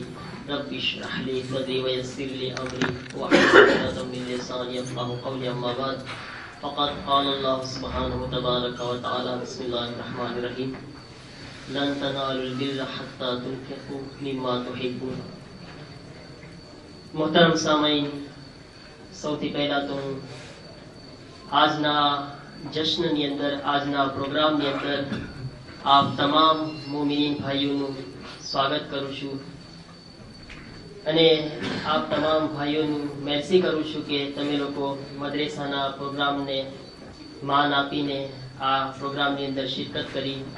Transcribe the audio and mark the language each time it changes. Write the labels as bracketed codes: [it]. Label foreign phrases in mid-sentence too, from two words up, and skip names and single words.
[ar] رب اشرح لي صدري ويسر لي أمري واحلل عقدة من لساني يفقهوا قولي. أما بعد فقد قال الله سبحانه تبارك وتعالى بسم الله الرحمن الرحيم لن تنالوا البر حتى تنفقوا مما تحبون. [ur] محترم سامعین، [gu] સૌથી પહેલા તો આજના જશ્નની અંદર, આજના પ્રોગ્રામની અંદર આપ તમામ મોમિનીન ભાઈઓનું સ્વાગત કરું છું અને આપ તમામ ભાઈઓનું મેર્સી કરું છું કે તમે લોકો મદ્રેસાના પ્રોગ્રામને માન આપીને આ પ્રોગ્રામની અંદર શિરકત કરી.